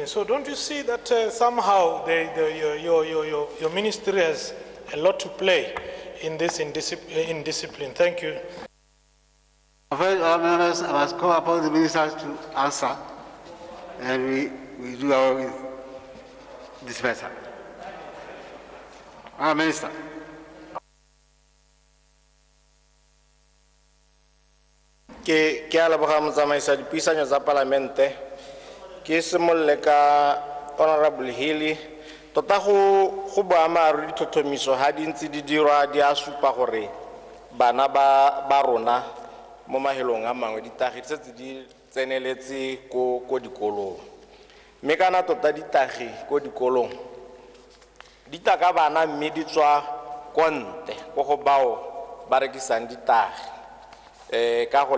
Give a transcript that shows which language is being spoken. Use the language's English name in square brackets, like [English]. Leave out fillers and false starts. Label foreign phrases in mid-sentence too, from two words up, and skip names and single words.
[English] So don't you see that somehow your ministry has a lot to play in this in discipline? Thank you. First, all members, I must call upon the ministers to answer, and we do our with this matter. Our minister. [Tswana] Ke a leboga motsamaisi dipuisano tsa palamente ke simolle ka Honorable Hilly tota go boammaaruri ditlhotlhomiso ha di ntse di dirwa di a supa gore bana ba rona mo mahelong a mangwe ditagi tse di tseneletse ko dikolong mme kana tota ditagi ko dikolong di taka bana mme di tswa konte go go bao ba rekisang ditagi ka go